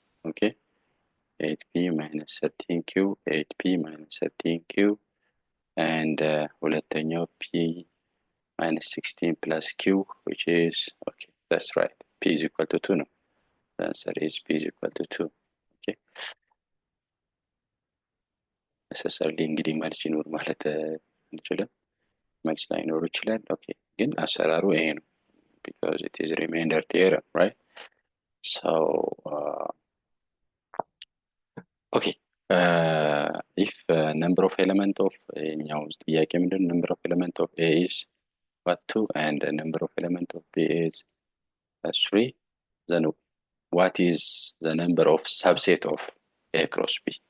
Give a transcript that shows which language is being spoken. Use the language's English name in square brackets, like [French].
[English] okay, 8p minus 13q, 8p minus 13q, and ሁለተኛው p minus 16 plus q, which is, okay, that's right, p is equal to 2 no. The answer is p is equal to 2. [Amharic] okay, necessarily እንግዲህ መልስ ይኖር ማለት እንችላለን፣ መልስ ላይኖር ይችላል። ኦኬ ግን አሰራሩ ይሄ ነው [English] because it is remainder theorem, right? So okay, if number of element of [Amharic] ጥያቄ ምንድን [English] number of element of A is what 2 and the number of element of B is 3, then what is the number of subset of A cross B?